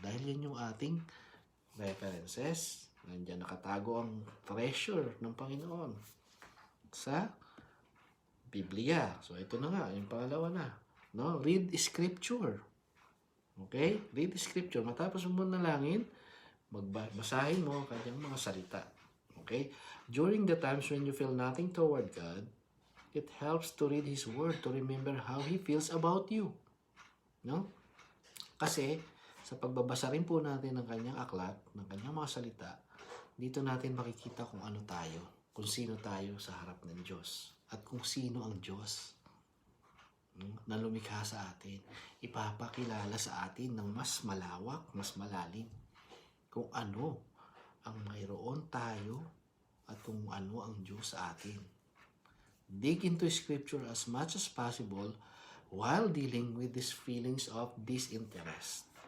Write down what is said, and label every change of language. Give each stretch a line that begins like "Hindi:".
Filipino: Dahil yan yung ating references. Nandyan nakatago ang treasure ng Panginoon sa Biblia. So, ito na nga. Yung pangalawa na. No?
English: Read Scripture.
Filipino: Okay? Read Scripture. Matapos mo manalangin, basahin mo ang kanyang mga salita. Okay?
English: During the times when you feel nothing toward God, it helps to read His Word to remember how He feels about you. No?
Filipino: Kasi, sa pagbabasa rin po natin ng kanyang aklat, ng kanyang mga salita, dito natin makikita kung ano tayo, kung sino tayo sa harap ng Diyos, at kung sino ang Diyos na lumikha sa atin. Ipapakilala sa atin ng mas malawak, mas malalim, kung ano ang mayroon tayo at kung ano ang Diyos sa atin.
English: Dig into Scripture as much as possible while dealing with these feelings of disinterest.